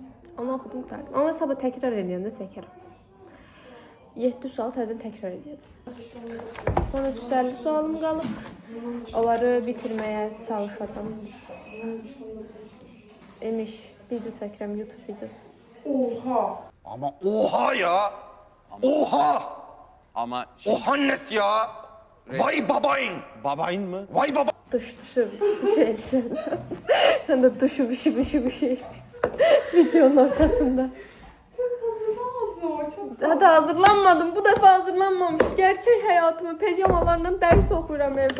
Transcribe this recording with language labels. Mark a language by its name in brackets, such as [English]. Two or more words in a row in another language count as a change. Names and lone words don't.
[Azerbaijani] Onu oxudum, qutardım. Amma sabah təkrar eləyəndə çəkərəm. 700 sual təzən təkrar edəcəm. Sonra 350 sualım qalıb. Onları bitirməyə çalışacağam. Emiş, video çəkirəm, YouTube videosu. [Turkish] Oha! Ama oha ya! Oha! Ama Oha annesi ya! Vay babayın! babayın mı? Vay baba! [Azerbaijani] Duş eləyirsən. Sən də duşu bir şey eləyirsən. Videonun ortasında. Hadi hazırlanmadım. Bu dəfə hazırlanmamış. Gerçək həyatımı pijamalarla dərs oxuyuram evdə.